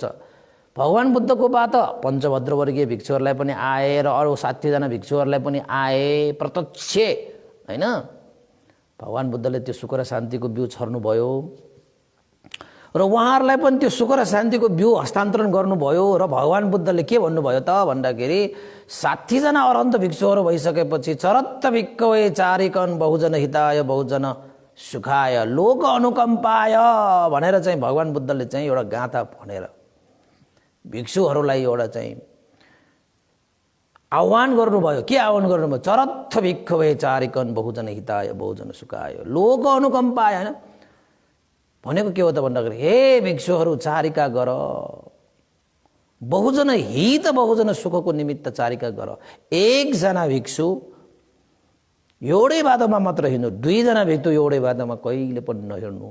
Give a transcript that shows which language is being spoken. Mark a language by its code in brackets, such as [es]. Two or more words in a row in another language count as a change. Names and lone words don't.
[ne] भगवान बुद्धको बात पञ्चभद्र वर्गीय भिक्षुहरूलाई पनि आए र अरू 60 जना भिक्षुहरूलाई पनि आए प्रत्यक्ष होइन। भगवान बुद्धले त्यो सुख र शान्तिको बिउ छर्नुभयो र उहाँहरूलाई पनि त्यो सुख र शान्तिको बिउ हस्तान्तरण गर्नुभयो र भगवान बुद्धले के भन्नुभयो त भन्दाखेरि 60 जना अरहन्त भिक्षुहरू भइसकेपछि [pi] चरत्त भिक्खवे चारिकन बहुजन हिताय बहुजन सुखाय लोक अनुकम्पाय [ne] भनेर चाहिँ भगवान बुद्धले चाहिँ एउटा गाथा भनेर भिक्षुहरूलाई एउटा चाहिँ आह्वान गर्नुभयो। के आह्वान गर्नुभयो? [pi] चरत्थ भिक्खवे चारिकन बहुजन हिताय बहुजन सुखाय लोक अनुकम्पाय [ne] होइन भनेको के हो त भन्दाखेरि हे भिक्षुहरू चारिका गर, बहुजन हित बहुजन सुखको निमित्त चारिका गर। एकजना भिक्षु एउटै बाटोमा मात्र हिँड्नु, 2 जना भिक्षु एउटै बाटोमा कहिले पनि नहिँड्नु।